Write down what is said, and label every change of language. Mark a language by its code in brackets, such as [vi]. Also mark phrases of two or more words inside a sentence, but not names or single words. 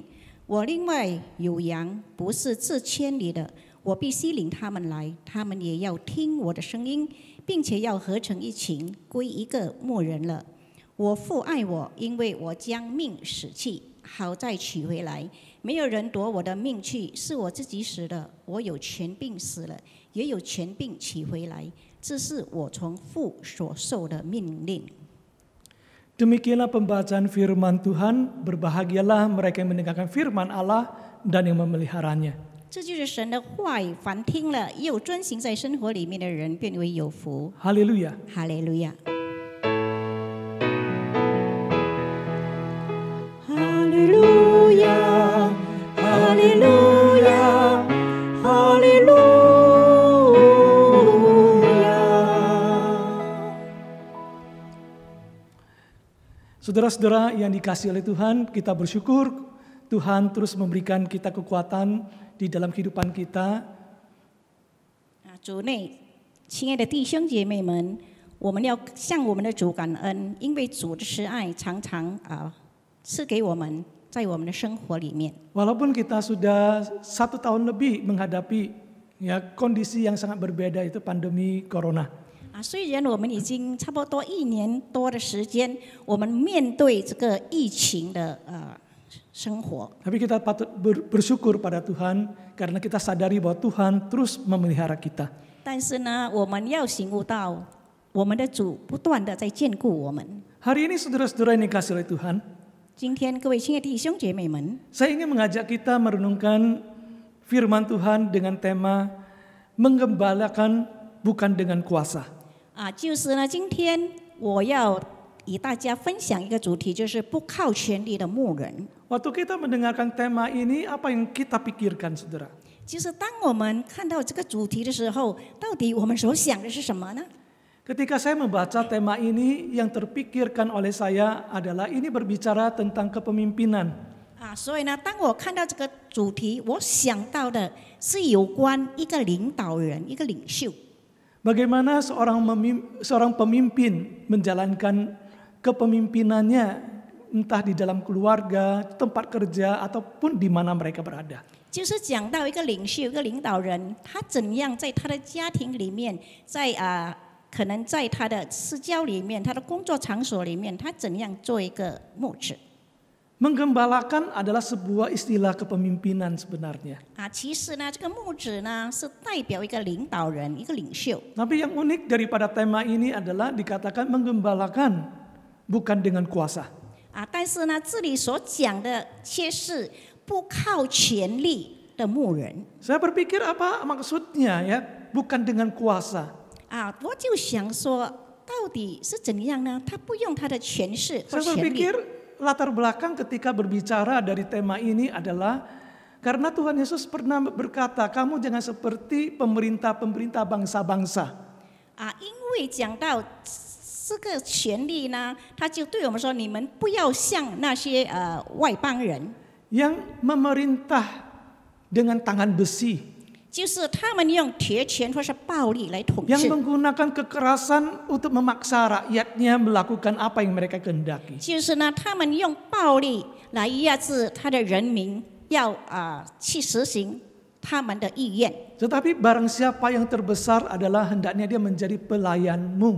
[zh] 我另外有羊，不是这千里的，我必吸领他们来，他们也要听我的声音，并且要合成一群，归一个牧人了。我父爱我，因为我将命舍弃，好再取回来。没有人夺我的命去，是我自己死的。我有权柄死了，也有权柄取回来，这是我从父所受的命令。 [id] Demikianlah pembacaan firman Tuhan, berbahagialah mereka yang mendengarkan firman Allah dan yang memeliharanya. [zh] 这就是神的话语，凡听了又遵行在生活里面的人，变为有福。 [id] Haleluya. [zh] 哈利路亚。 [id] Haleluya, haleluya, haleluya. Saudara-saudara yang dikasihi oleh Tuhan, kita bersyukur Tuhan terus memberikan kita kekuatan di dalam kehidupan kita. [zh] 主内，亲爱的弟兄姐妹们，我们要向我们的主感恩，因为主的慈爱常常赐给我们，在我们的生活里面。 [id] Walaupun kita sudah 1 tahun lebih menghadapi kondisi yang sangat berbeda, itu pandemi corona. [zh] 虽然我们已经差不多1年多的时间，我们面对这个疫情的生活。 [id] Tapi kita patut bersyukur pada Tuhan karena kita sadari bahwa Tuhan terus memelihara kita. [zh] 但是呢，我们要醒悟到，我们的主不断的在眷顾我们。 [id] Hari ini saudara-saudara yang dikasihi oleh Tuhan, [zh] 今天各位亲爱的弟兄姐妹们， [id] saya ingin mengajak kita merenungkan firman Tuhan dengan tema menggembalakan bukan dengan kuasa. [zh] 就是呢，今天我要与大家分享一个主题，就是不靠权力的牧人。 [id] Waktu kita mendengarkan tema ini, apa yang kita pikirkan, saudara? [zh] 就是当我们看到这个主题的时候，到底我们所想的是什么呢？ [id] Ketika saya membaca tema ini, yang terpikirkan oleh saya adalah ini berbicara tentang kepemimpinan. [zh] 所以呢，当我看到这个主题，我想到的是有关一个领导人、一个领袖。 [id] Bagaimana seorang pemimpin menjalankan kepemimpinannya, entah di dalam keluarga, tempat kerja, ataupun di mana mereka berada. [zh] 就是讲到一个领袖、一个领导人，他怎样在他的家庭里面，在可能在他的私交里面，他的工作场所里面，他怎样做一个牧者。 [id] Menggembalakan adalah sebuah istilah kepemimpinan sebenarnya. [zh] 其实呢，这个牧者呢是代表一个领导人、一个领袖。 [id] Tapi yang unik daripada tema ini adalah dikatakan menggembalakan bukan dengan kuasa. [zh] 但是呢，这里所讲的却是不靠权力的牧人。 [id] Saya berpikir apa maksudnya ya, bukan dengan kuasa. [zh] 我就想说，到底是怎样呢？他不用他的权势或 [id] Saya [zh] 权力。 [id] berpikir latar belakang ketika berbicara dari tema ini adalah karena Tuhan Yesus pernah berkata, kamu jangan seperti pemerintah-pemerintah bangsa-bangsa. [zh] 因为讲到这个权力呢，他就对我们说，你们不要像那些外邦人， [id] Yang memerintah dengan tangan besi. [zh] 就是他们用铁拳或是暴力来统 [id] Yang [zh] 治， [id] menggunakan kekerasan untuk memaksa rakyatnya melakukan apa yang mereka kehendaki. [zh] 就是呢，他们用暴力来压制他的人民，要去实行他们的意愿。 [id] Tetapi barang siapa yang terbesar adalah hendaknya dia menjadi pelayanmu.